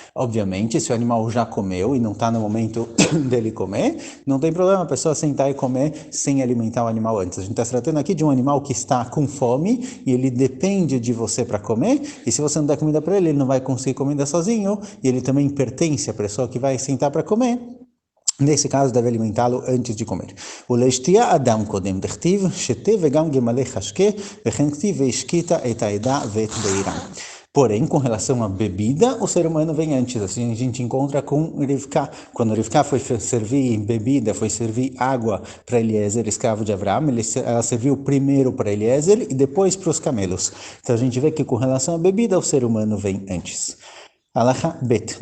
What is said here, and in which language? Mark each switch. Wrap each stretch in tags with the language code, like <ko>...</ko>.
<pt>Obviamente, se o animal já comeu e não está no momento dele comer, não tem problema a pessoa sentar e comer sem alimentar o animal antes. A gente está se tratando aqui de um animal que está com fome e ele depende de você para comer, e se você não der comida para ele, ele não vai conseguir comida sozinho, e ele também pertence à pessoa que vai sentar para comer. Nesse caso, deve alimentá-lo antes de comer.</pt> <he>ולשתייה אדם קודם, דכתיב, שתה וגם גמלי חשקה, וכן כתיב והשקית את העדה ואת בעירם.</he> <pt>Porém, com relação à bebida, o ser humano vem antes. Assim a gente encontra com Rivka. Quando Rivka foi servir bebida, foi servir água para Eliezer, escravo de Abraão, ela serviu primeiro para Eliezer e depois para os camelos. Então a gente vê que com relação à bebida, o ser humano vem antes. Halacha bet.</pt>